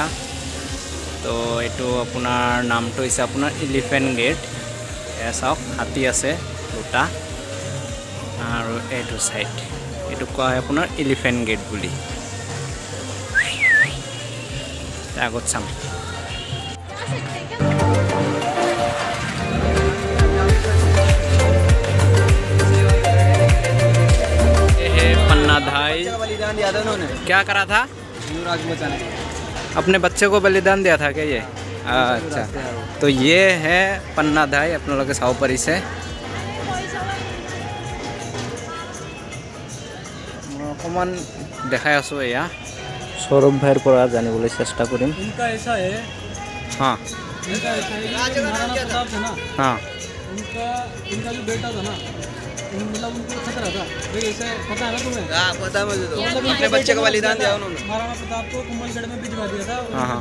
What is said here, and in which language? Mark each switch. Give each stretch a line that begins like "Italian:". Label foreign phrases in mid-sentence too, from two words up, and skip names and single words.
Assamese: তো এইটো আপোনাৰ নামটো হৈছে আপোনাৰ এলিফেণ্ট গেট। এয়া চাওক, হাতী আছে দুটা, আৰু এইটো চাইড এইটো কোৱা হয় আপোনাৰ এলিফেণ্ট গেট বুলি। আগত চাম।
Hindi: बलिदान दिया था उन्होंने। क्या करा था? युवराज बचाने। अपने बच्चे को बलिदान दिया था क्या ये? अच्छा, तो ये है पन्नाधाई,
Assamese: আপোনালোকে চাব পাৰিছে। মই অকণমান দেখাই আছোঁ। এয়া সৌৰভ ভাইৰ পৰা জানিবলৈ চেষ্টা কৰিম।
Hindi: इनका ऐसा है, हाँ इनका ऐसा है कि महाराणा प्रताप था ना, हाँ इनका जो बेटा था ना, मतलब उनको खतरा था भाई, ऐसे पता है ना तुम्हें? हाँ पता मुझे तो। मतलब अपने बच्चे को बलिदान दिया उन्होंने। महाराणा प्रताप को कुंभलगढ़ में भिजवा दिया था और हाँ।